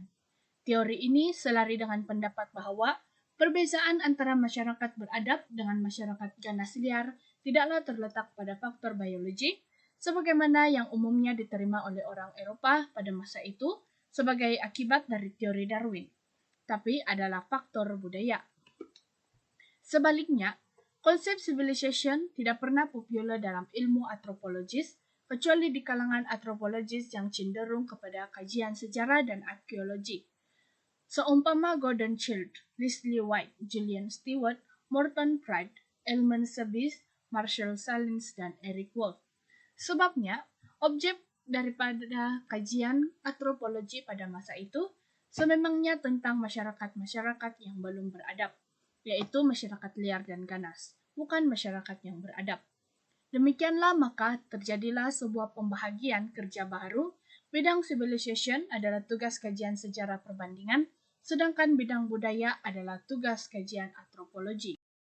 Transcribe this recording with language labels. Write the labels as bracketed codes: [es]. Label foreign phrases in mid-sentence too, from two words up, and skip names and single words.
[ms] Teori ini selari dengan pendapat bahwa perbezaan antara masyarakat beradab dengan masyarakat ganas liar tidaklah terletak pada faktor biologi, sebagaimana yang umumnya diterima oleh orang Eropa pada masa itu sebagai akibat dari teori Darwin, tapi adalah faktor budaya. Sebaliknya, konsep civilization tidak pernah popular dalam ilmu antropologis, kecuali di kalangan antropologis yang cenderung kepada kajian sejarah dan arkeologi. Seumpama Gordon Childe, Leslie White, Julian Stewart, Morton Pride, Elman Sebis, Marshall Sahlins, dan Eric Wolff. Sebabnya, objek daripada kajian antropologi pada masa itu sememangnya tentang masyarakat-masyarakat yang belum beradab, yaitu masyarakat liar dan ganas, bukan masyarakat yang beradab. Demikianlah maka terjadilah sebuah pembahagian kerja baru Bidang civilization adalah tugas kajian sejarah perbandingan, sedangkan bidang budaya adalah tugas kajian antropologi.